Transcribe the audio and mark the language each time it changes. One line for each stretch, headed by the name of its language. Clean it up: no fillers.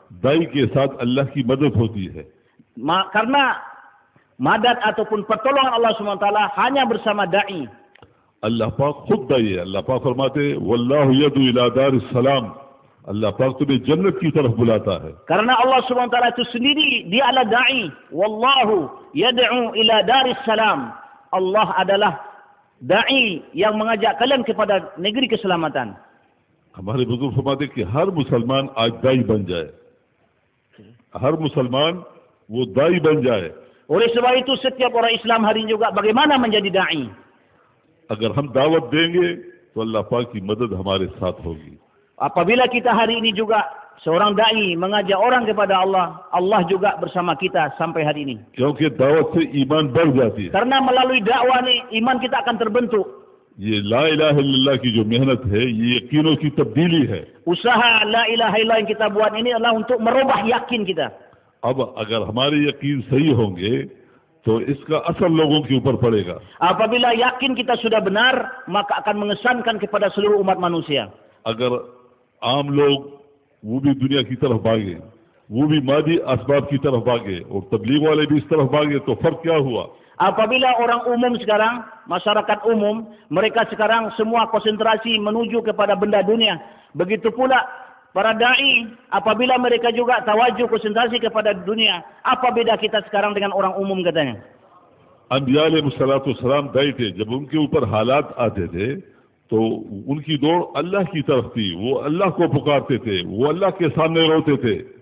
Hindi: दाई के साथ अल्लाह की मदद होती है।
Indonesian: Karena madad ataupun pertolongan Allah SWT hanya bersama dai.
Hindi: अल्लाह पाक खुद दाई है। अल्लाह पाक फरमाते
Arabic: वल्लाहु यदु इला दारिस सलाम,
Hindi: अल्लाह पाक तुम्हें जन्नत की तरफ बुलाता है।
Indonesian: Karena Allah SWT itu sendiri, dia adalah dai.
Arabic: Wallahu yad'u ila daris salam.
Indonesian: Allah adalah dai yang mengajak kalian kepada negeri keselamatan.
Hindi: हमारे बुजुर्ग फरमाते कि हर मुसलमान आज दाई बन जाए, हर मुसलमान वो दाई बन जाए।
Indonesian: Oleh sebab itu setiap orang Islam hari ini juga bagaimana menjadi dai.
Hindi: अगर हम दावत देंगे तो अल्लाह पाक की मदद हमारे साथ होगी।
Indonesian: Apabila kita hari ini juga seorang dai mengajak orang kepada Allah, Allah juga bersama kita sampai hari ini.
Hindi: क्योंकि दावत से ईमान बढ़ जाती है।
Indonesian: Karena melalui dakwah ni iman kita akan terbentuk.
Hindi: ये ला इलाहा इल्लल्लाह की जो मेहनत है, ये यकीनों की तब्दीली है।
Indonesian: Usaha la ilaha illallah yang kita buat ini adalah untuk merubah yakin kita.
Hindi: अब अगर हमारे यकीन सही होंगे तो इसका असर लोगों के ऊपर पड़ेगा।
Indonesian: Apabila yakin kita sudah benar, maka akan mengesankan kepada seluruh umat manusia.
Hindi: अगर आम लोग वो भी दुनिया की तरफ भागे, वो भी मादी असबाब की तरफ भागे और तबलीग वाले भी इस तरफ भागे, तो फर्क क्या हुआ?
Indonesian: Apabila orang umum sekarang, masyarakat umum, mereka sekarang semua konsentrasi menuju kepada benda dunia. Begitu pula para dai, apabila mereka juga tawajuh konsentrasi kepada dunia, apa beda kita sekarang dengan orang umum katanya?
Hindi: अंबिया अलैहिस्सलाम दाई थे। जब उनके ऊपर हालात आते थे तो उनकी दौड़ अल्लाह की तरफ थी। वो अल्लाह को पुकारते थे, वो अल्लाह के सामने रोते थे।